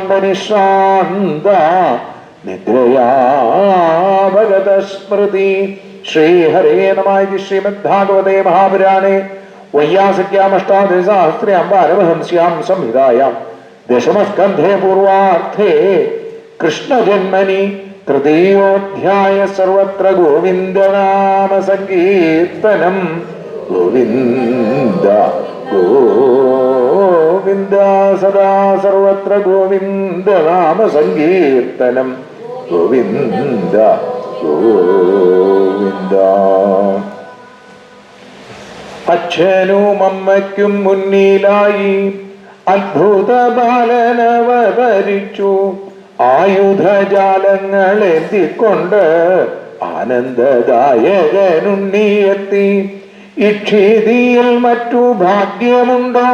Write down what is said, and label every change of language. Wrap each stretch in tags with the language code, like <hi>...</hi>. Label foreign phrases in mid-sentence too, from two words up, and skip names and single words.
<sa>परिश्रान्ता निद्रया भगत स्मृति श्रीहरे नमः इति श्रीमद्भागवते महापुराणे वैयासिक्यामष्टादशसहस्र्यां पारमहंस्यां संहितायां दशमस्कन्धे पूर्वार्थे कृष्णजन्मनि तृतीयोऽध्याय सर्वत्र गोविन्दनाम संकीर्तनम् गोविन्द गोविन्द सदा सर्वत्र गोविन्दनाम संकीर्तनम् गोविन्द</sa> <ml>गोविन्द അച്ഛനും അമ്മയ്ക്കും മുന്നിലായി അത്ഭുത ബാലനവതരിച്ചു ആയുധജാലങ്ങൾ എന്തിക്കൊണ്ട് ആനന്ദദായകനുണ്ണിയെത്തി ഇക്ഷിതിയിൽ മറ്റു ഭാഗ്യമുണ്ടോ</ml>